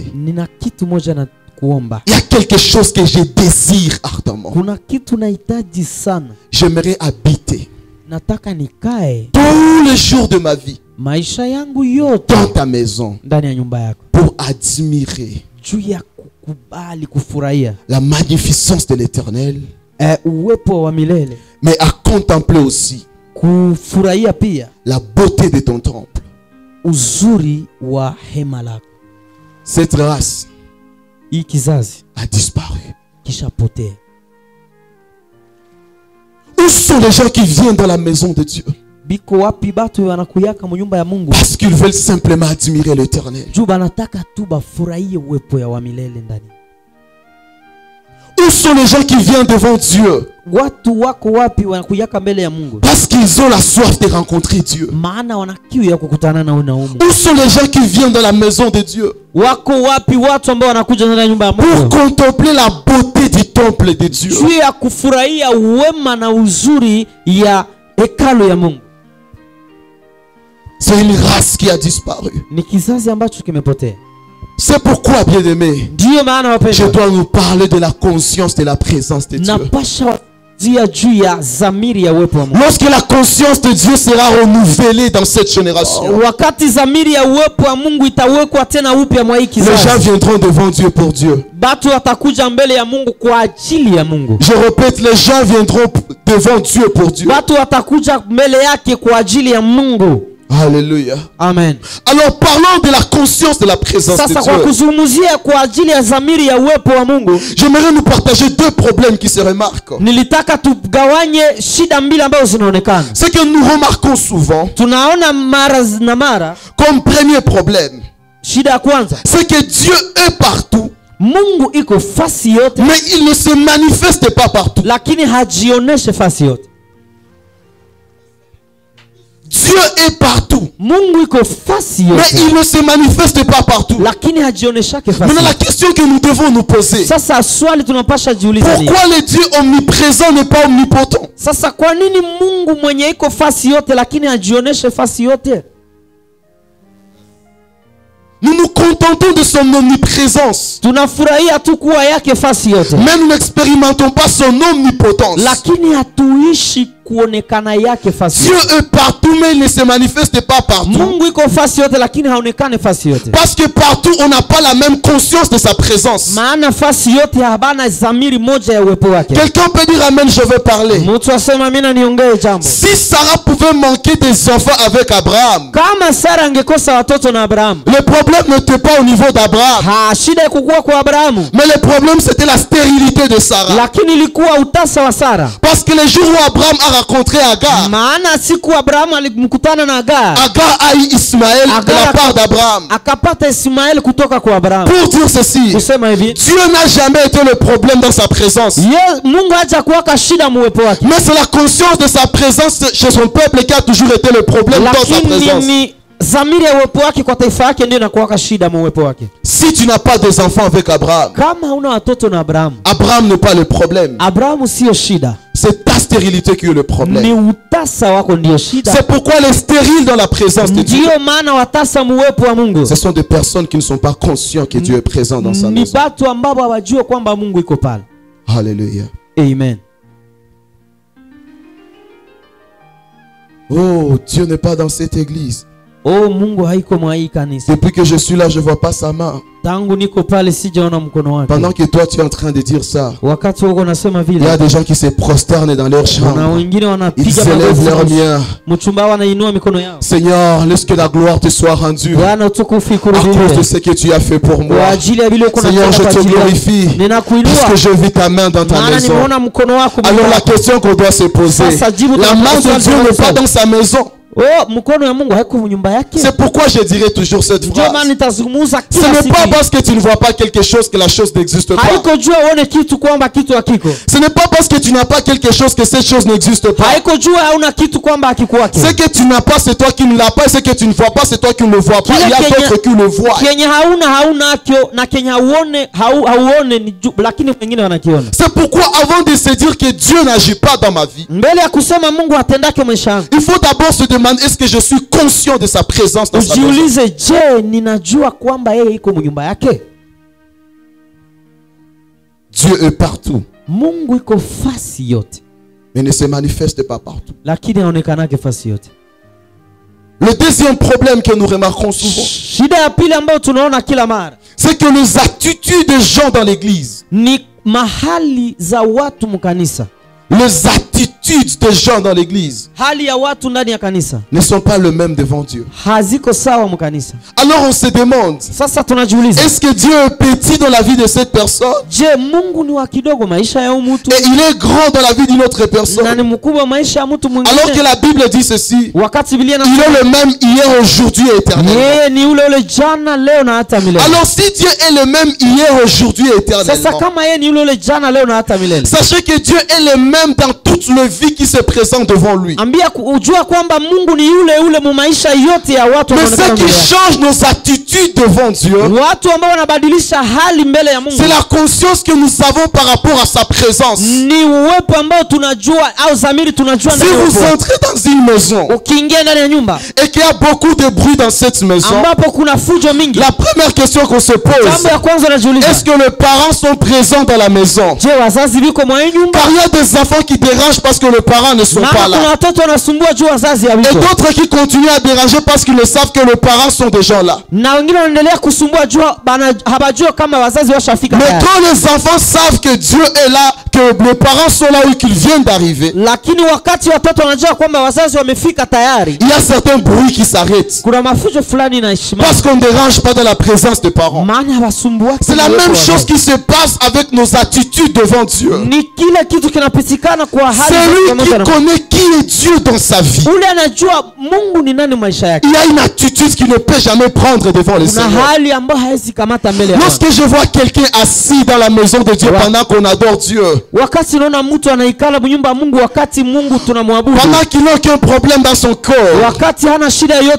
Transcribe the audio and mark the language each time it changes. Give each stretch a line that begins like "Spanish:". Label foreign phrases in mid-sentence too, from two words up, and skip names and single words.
French: Il y a quelque chose que je désire ardemment. J'aimerais habiter tous les jours de ma vie dans ta maison pour admirer
Swahili: juu ya kukubali kufurahia
French: la magnificence de l'Éternel,
Swahili: uwepo wa milele,
French: mais à contempler aussi
Swahili: kufurahia pia
French: la beauté de ton temple.
Swahili: uzuri wa hema lako.
French: Cette race
Swahili: Hii kizazi
French: a disparu.
Swahili: kishapotea.
French: Où sont les gens qui viennent dans la maison de Dieu?
Swahili: Biko wapi batu wanakuyaka mu nyumba ya Mungu?
French: Parce qu'ils veulent simplement admirer l'Éternel.
Swahili: Juu banataka tu bafurahie uwepo ya wa milele ndani.
French: Où sont les gens qui viennent devant Dieu?
Swahili: Watu wako wapi wanakuyaka mbele ya Mungu?
French: Parce qu'ils ont la soif de rencontrer Dieu.
Swahili: Maana wana kiu ya kukutana na unaumu.
French: Où sont les gens qui viennent dans la maison de Dieu?
Swahili: Wako wapi watu ambao wanakuja ndani ya nyumba ya
French: Pour
Swahili: Mungu?
French: contempler la beauté du temple de Dieu.
Swahili: Juu ya kufurahia wema na uzuri ya hekalu ya Mungu.
French: C'est une race qui a disparu.
Swahili: Ni kizazi ambacho kimepotea.
French: C'est pourquoi, bien-aimés,
Swahili: Ndiyo maana
French: je
Swahili: wapendwa,
French: dois nous parler de la conscience de la présence de Dieu.
Swahili: napasha wazia juu ya zamiri ya uwepo wa Mungu.
French: Lorsque la conscience de Dieu sera renouvelée dans cette génération,
Swahili: Wakati zamiri ya uwepo wa Mungu itawekwa tena upya mwa hii
French: les gens
Swahili: kizazi,
French: viendront devant Dieu pour Dieu.
Swahili: batu watakuja mbele ya Mungu kwa ajili ya Mungu.
French: Je répète, les gens viendront devant Dieu pour Dieu.
Swahili: Batu watakuja mbele yake kwa ajili ya Mungu.
French: Alléluia.
Swahili: Amen.
French: Alors parlons de la conscience de la présence de
Swahili: Sasa kwa
French: Dieu.
Swahili: kuzungumzia kwa ajili ya zamiri ya uwepo wa Mungu,
French: J'aimerais nous partager deux problèmes qui se remarquent.
Swahili: nilitaka tugawanye shida mbili ambazo zinaonekana.
French: Ce que nous remarquons souvent
Swahili: Tunaona mara na mara,
French: comme premier problème,
Swahili: shida ya kwanza,
French: c'est que Dieu est partout,
Swahili: Mungu iko fasi yote,
French: mais il ne se manifeste pas partout.
Swahili: lakini hajioneshe fasi yote.
French: Dieu est partout,
Swahili: Mungu iko fasi
French: mais
Swahili: yote,
French: il ne se manifeste pas partout.
Swahili: lakini hajioneshake fasi
French: Maintenant, la
Swahili: yote.
French: question que nous devons nous poser,
Swahili: Sasa swali tunapasha jiuliza ni,
French: pourquoi le Dieu omniprésent n'est pas omnipotent?
Swahili: sasa kwa nini Mungu mwenye iko fasi yote lakini hajioneshe fasi yote?
French: Nous nous contentons de son omniprésence,
Swahili: Tunafurahia tu kuwa yake fasi yote,
French: mais nous n'expérimentons pas son omnipotence.
Swahili: lakini hatuishi kuonekana yake fasi
French: Dieu
Swahili: yote.
French: est partout, mais il ne se manifeste pas partout.
Swahili: Mungu iko fasi yote lakini haonekane fasi yote.
French: Parce que partout, on n'a pas la même conscience de sa présence.
Swahili: Maana fasi yote habana zamiri moja ya uwepo wake.
French: Quelqu'un peut dire Amen, je veux parler.
Swahili: Mtu asema mimi niongee jambo.
French: Si Sarah pouvait manquer des enfants avec Abraham,
Swahili: Kama Sara angekosa watoto na Abrahamu,
French: le problème n'était pas au niveau d'Abraham,
Swahili: shida ikukuwa kwa Abrahamu,
French: mais le problème c'était la stérilité de Sarah.
Swahili: lakini ilikuwa utasa wa Sara.
French: Parce que le jour où Abraham a rencontré Agar,
Swahili: Maana siku Abrahamu alimkutana na Agar,
French: Agar a eu Ismaël de
Swahili: Agar
French: la part d'Abraham.
Swahili: akapata Ismaeli kutoka kwa Abrahamu.
French: Pour dire ceci,
Swahili: Kusema hivi,
French: Dieu n'a jamais été le problème dans sa présence.
Swahili: Mungu haja kuwaka shida muwepo wake,
French: Mais c'est la conscience de sa présence chez son peuple qui a toujours été le problème dans sa
Swahili: lakini
French: présence.
Swahili: ni zamiri ya uwepo wake kwa taifa yake ndio inakuwaka shida muwepo wake.
French: Si tu n'as pas des enfants avec Abraham,
Swahili: Kama huna watoto na Abrahamu,
French: Abraham n'est pas le problème.
Swahili: Abrahamu sio shida,
French: C'est ta stérilité qui est le
Swahili: ni
French: problème.
Swahili: utasa wako ndio shida.
French: C'est pourquoi les stériles dans la présence de Dieu,
Swahili: Ndio maana watasa muwepo wa Mungu
French: ce sont des personnes qui ne sont pas conscientes que Dieu est présent dans sa
Swahili: ni
French: maison.
Swahili: batu ambao hawajua kwamba Mungu iko pale.
French: Alléluia.
Swahili: Amen.
French: Oh, Dieu n'est pas dans cette église.
Swahili: Oh, Mungu haiko mwa hii kanisa.
French: Depuis que je suis là, je ne vois pas sa main.
Swahili: Tangu niko pale sijaona mkono wake.
French: Pendant que toi, tu es en train de dire ça,
Swahili: Wakati wako nasema
French: il y a
Swahili: vile,
French: des gens qui se prosternent dans leur
Swahili: na
French: chambre.
Swahili: wengine
French: Ils
Swahili: wanapiga
French: élèvent leurs
Swahili: magoti,
French: mains.
Swahili: mchumba wanainua mikono yao.
French: Seigneur, laisse que la gloire te soit rendue
Swahili: Bwana utukufu
French: à cause de
Swahili: ikurudiwe
French: ce que tu as fait pour
Swahili: kwa
French: moi.
Swahili: ajili ya vile uko
French: Seigneur, je
Swahili: nafanya kwa
French: te
Swahili: ajili yangu.
French: glorifie
Swahili: Ninakuinua
French: puisque je vis ta main dans ta
Swahili: maana
French: maison.
Swahili: nimeona mkono wako.
French: Alors la question qu'on doit se poser,
Swahili: Sasa jibu
French: la main de
Swahili: tunalopaswa
French: Dieu n'est pas
Swahili: kuuliza.
French: dans sa maison.
Swahili: Oh, mkono ya Mungu haiko nyumba yake.
French: C'est pourquoi je dirais toujours cette
Swahili: Ndio maana
French: phrase.
Swahili: nitazungumza
French: Ce
Swahili: kila
French: n'est
Swahili: siku.
French: pas parce que tu ne vois pas quelque chose que la chose n'existe pas.
Swahili: Haiko jua uone kitu kwamba kitu hakiko.
French: Ce n'est pas parce que tu n'as pas quelque chose que cette chose n'existe pas.
Swahili: Haiko jua hauna kitu kwamba hakikuwake.
French: Ce que tu n'as pas, c'est toi qui ne l'as pas. Et ce que tu ne vois pas, c'est toi qui ne le vois pas. Il y a d'autres qui le voient.
Swahili: Kenye hauna kyo na kenye hauone ni lakini wengine wanakiona.
French: C'est pourquoi avant de se dire que Dieu n'agit pas dans ma vie,
Swahili: Mbele ya kusema Mungu atendake maisha yangu,
French: il faut d'abord se demander, est-ce que je suis conscient de sa présence dans sa maison?
Swahili: ujiulize, je, ninajua kwamba yeye iko nyumba yake?
French: Dieu est partout,
Swahili: Mungu iko fasi yote,
French: mais ne se manifeste pas partout.
Swahili: lakini haonekanake fasi yote.
French: Le deuxième problème que nous remarquons souvent,
Swahili: Shida ya pili ambayo tunaona kila mara,
French: c'est c'est que les attitudes des gens dans l'église,
Swahili: ni mahali za watu mkanisa,
French: les attitudes des gens dans l'église
Swahili: hali ya watu ndani ya kanisa
French: ne sont pas les mêmes devant Dieu.
Swahili: haziko sawa mkanisa.
French: Alors on se demande,
Swahili: Sasa tunajiuliza,
French: est-ce que Dieu est petit dans la vie de cette personne
Swahili: je, Mungu ni wa kidogo maisha ya mtu
French: et il est grand dans la vie d'une autre
Swahili: na
French: personne?
Swahili: ni mkubwa maisha ya mtu
French: Alors que
Swahili: mwingine?
French: la Bible dit ceci,
Swahili: Wakati Biblia
French: il
Swahili: inasema
French: est le même hier, aujourd'hui et éternellement.
Swahili: yeye ni ule ule jana, leo na hata milele.
French: Alors si Dieu est le même hier, aujourd'hui et
Swahili: Sasa
French: éternellement,
Swahili: kama yeye ni ule ule jana, leo na hata milele,
French: sachez que Dieu est le même dans toute la vie qui se présente devant lui.
Swahili: ambia ujua kwamba Mungu ni yule yule mu maisha yote ya watu
French: Mais
Swahili: wanaonekana
French: ce qui
Swahili: mbele yake.
French: change nos attitudes devant Dieu,
Swahili: Watu ambao wanabadilisha hali mbele ya Mungu
French: c'est la conscience que nous avons par rapport à sa présence.
Swahili: ni uwepo ambao tunajua au dhamiri tunajua
French: Si
Swahili: ndani ya
French: vous
Swahili: uwepo.
French: entrez dans une maison
Swahili: Ukiingia ndani ya nyumba
French: et qu'il y a beaucoup de bruit dans cette maison,
Swahili: ambapo kuna fujo mingi,
French: la première question qu'on se pose,
Swahili: jambo ya kwanza najiuliza,
French: est-ce que les parents sont présents dans la maison?
Swahili: je, wazazi biko mwa hii nyumba?
French: Car il y a des enfants qui dérangent parce que les parents ne sont pas
Swahili: Maana kuna
French: là.
Swahili: watoto wanasumbua juu wazazi
French: Et
Swahili: hawiko,
French: d'autres qui continuent à déranger parce qu'ils ne savent que les parents sont déjà là.
Swahili: na wengine wanaendelea kusumbua juu habajua kama wazazi washafika
French: Mais
Swahili: tayari.
French: quand les enfants savent que Dieu est là, que les parents sont là ou qu'ils viennent d'arriver,
Swahili: Lakini wakati watoto wanajua kwamba wazazi wamefika tayari,
French: il y a certains bruits qui s'arrêtent.
Swahili: kuna mafujo fulani na heshima,
French: Parce qu'on ne dérange pas dans la présence des parents.
Swahili: maana hawasumbua.
French: C'est la même chose qui se passe avec nos attitudes devant Dieu.
Swahili: Ni kile kitu kinapitikana kwa hali
French: C'est lui
Swahili: pamoja
French: qui
Swahili: na
French: connaît qui est Dieu dans sa vie.
Swahili: ule anajua Mungu ni nani maisha yake.
French: Il y a une attitude qu'il ne peut jamais prendre devant le
Swahili: Kuna
French: Seigneur.
Swahili: hali ambayo hawezi kamata mbele ya Bwana.
French: Lorsque je vois quelqu'un assis dans la maison de Dieu pendant qu'on adore Dieu,
Swahili: Wakati naona mtu anaikala nyumba ya Mungu, wakati Mungu tunamwabudu,
French: pendant qu'il n'a aucun problème dans son corps,
Swahili: wakati hana shida yoyote